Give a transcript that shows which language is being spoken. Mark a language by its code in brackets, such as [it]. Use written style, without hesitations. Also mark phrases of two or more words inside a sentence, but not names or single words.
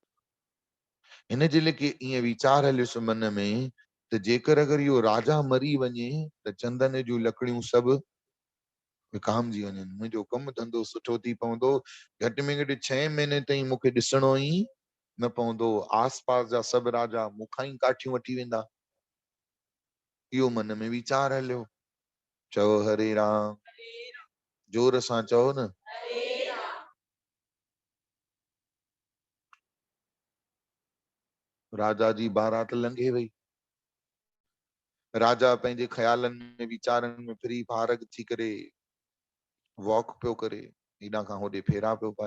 [sd] हिन जे लेखे ईअं वीचार हलियुसि मन में त जेकर अगरि इहो राजा मरी वञे त चंदन जूं लकड़ियूं सभु विकामजी वञनि, मुंहिंजो कमु धंधो सुठो थी पवंदो, घटि में घटि 6 महीने ताईं मूंखे ॾिसणो ई न पवंदो, आसपास जा सभु राजा मूंखां ई काठियूं वठी वेंदा। इहो मन में वीचार हलियो। चओ हरे राम, जोर सां चओ न। राजा जी बारात लंघे वई। राजा पंहिंजे ख्यालनि में वीचारनि में फ्री फारग थी करे वॉक पियो करे, हेॾां खां होॾे फेरा पियो पाए।